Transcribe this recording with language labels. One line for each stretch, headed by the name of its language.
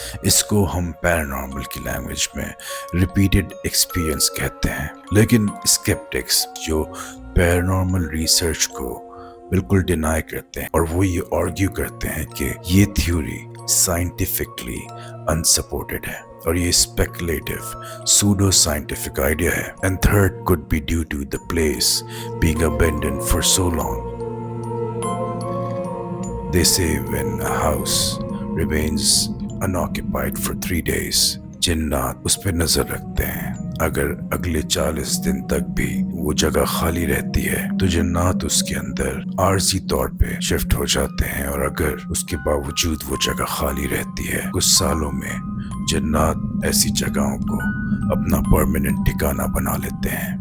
Urdu: اس کو ہم پیرانارمل کی لینگویج میں ریپیٹڈ ایکسپیرینس کہتے ہیں۔ لیکن اسکیپٹکس جو پیرانارمل ریسرچ کو بالکل ڈینائی کرتے ہیں، اور وہ یہ آرگیو کرتے ہیں کہ یہ تھیوری سائنٹیفکلی انسپورٹڈ ہے، اور یہ اسپیکولیٹو سوڈو سائنٹیفک آئیڈیا ہے۔ And third
English: could be due to the place being abandoned for so long. They say when a house remains unoccupied for 3 days,
Urdu: جنات اس پہ نظر رکھتے ہیں، اگر اگلے 40 دن تک بھی وہ جگہ خالی رہتی ہے تو جنات اس کے اندر عارضی طور پہ شفٹ ہو جاتے ہیں، اور اگر اس کے باوجود وہ جگہ خالی رہتی ہے کچھ سالوں میں جنات ایسی جگہوں کو اپنا پرماننٹ ٹھکانہ بنا لیتے ہیں.